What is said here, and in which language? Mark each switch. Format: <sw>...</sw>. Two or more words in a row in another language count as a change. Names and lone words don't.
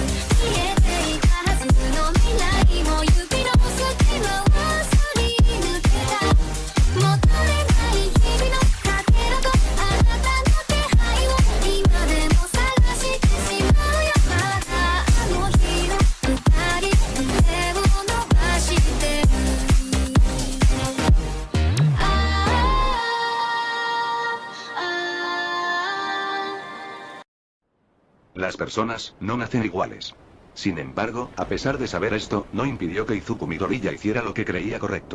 <ja>消えていたはずの未来も指の隙間はすり抜けた。戻れない日々のかけらとあなたの気配を今でも探してしまうよ。まだあの日の二人手を伸ばしてる。</ja> <es>Las personas no nacen iguales. Sin embargo, a pesar de saber esto, no impidió que Izuku Midoriya hiciera lo que creía correcto.</es>